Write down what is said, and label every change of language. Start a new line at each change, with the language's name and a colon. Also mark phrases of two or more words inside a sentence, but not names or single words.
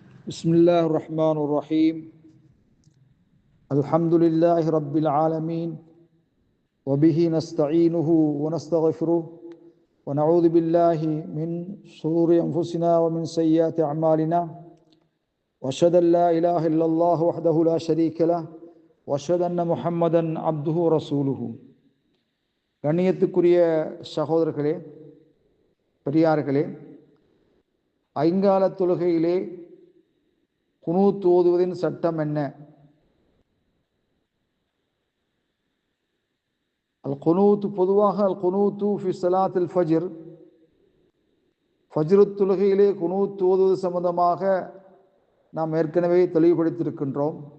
Arabic: بسم الله الرحمن الرحيم الحمد لله رب العالمين وبه نستعينه ونستغفره ونعوذ بالله من شرور أنفسنا ومن سيئات أعمالنا وأشهد أن لا إله إلا الله وحده لا شريك له وأشهد أن محمدا عبده ورسوله.
Tamil: கண்ணியத்துக்குரிய சகோதரர்களே, பெரியார்களே, ஐங்கால தொழுகையிலே குனூத் ஓதுவதின் சட்டம் என்ன?
Arabic: القنوت,
Tamil: பொதுவாக
Arabic: القنوت في صلاة الفجر,
Tamil: ஃபஜ்ர் தொழுகையிலே குனூத் ஓதுவது சம்பந்தமாக நாம் ஏற்கனவே தெளிவுபடுத்தியிருக்கின்றோம்.